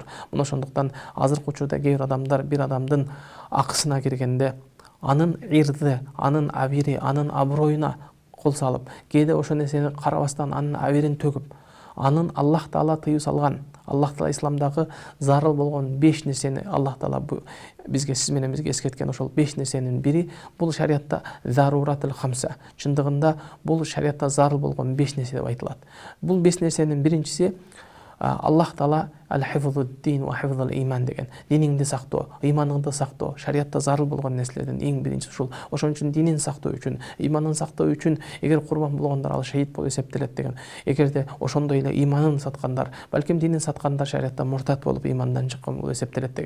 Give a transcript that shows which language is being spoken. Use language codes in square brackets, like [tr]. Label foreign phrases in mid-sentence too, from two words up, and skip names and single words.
[ky] Мына ошондуктан азыркы учурда кээ бир адамдар бир адамдын акысына киргенде анын ирди, анын абири, анын аброюна кол салып, кээде ошол нерсени карабастан анын абирин төгүп, анын Аллах Таала тыюу салган, Аллах Таала исламдагы зарыл болгон 5 нерсени Аллах Таала бизге, сиз менен бизге эскерткен ошол 5 нерсенин бири бул шариатта [ar] الضرورات الخمس. [ky] Чындыгында бул шариатта зарыл болгон 5 нерсе деп айтылат. Бул 5 нерсенин биринчиси Аллах Таала [ar] حفظ الدين وحفظ الإيمان [ky] деген. Диниңди сактоо, иманыңды сактоо, шариатта зарыл болгон нерселердин эң биринчиси ушул. Ошон үчүн динин сактоо үчүн, иманын сактоо үчүн эгер курбан болгондор ал шахид болуп эсептелет деген. Эгерде ошондой эле иманын саткандар, балким динин саткандар шариатта муртат болуп имандан чыккан болуп эсептелет деген.